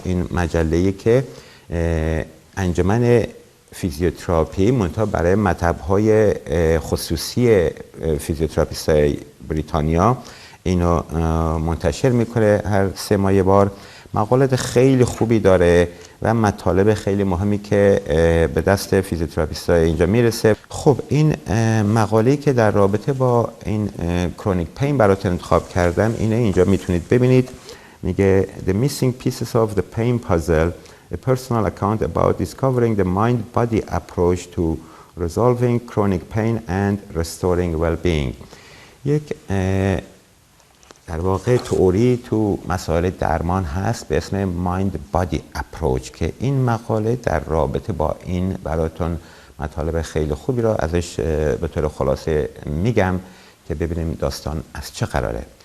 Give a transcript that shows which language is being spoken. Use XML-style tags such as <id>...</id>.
<fa>این مجله‌ای که انجمن فیزیوتراپی منتها برای مطب‌های خصوصی فیزیوتراپیست‌های بریتانیا اینو منتشر میکنه هر 3 ماه بار. مقالات خیلی خوبی داره و مطالب خیلی مهمی که به دست فیزیوتراپیست‌های اینجا میرسه. خب این مقاله‌ای که در رابطه با این کرونیک پین براتون انتخاب کردم اینه، اینجا میتونید ببینید. میگه</fa> <en>The missing pieces of the pain puzzle, a personal account about discovering the mind-body approach to resolving chronic pain and restoring well-being.</en> <fa>یک در واقع تئوری تو مسائل درمان هست به اسم مایند بادی اپروچ که این مقاله در رابطه با این براتون مطالب خیلی خوبی را ازش به طور خلاصه میگم که ببینیم داستان از چه قراره.</fa>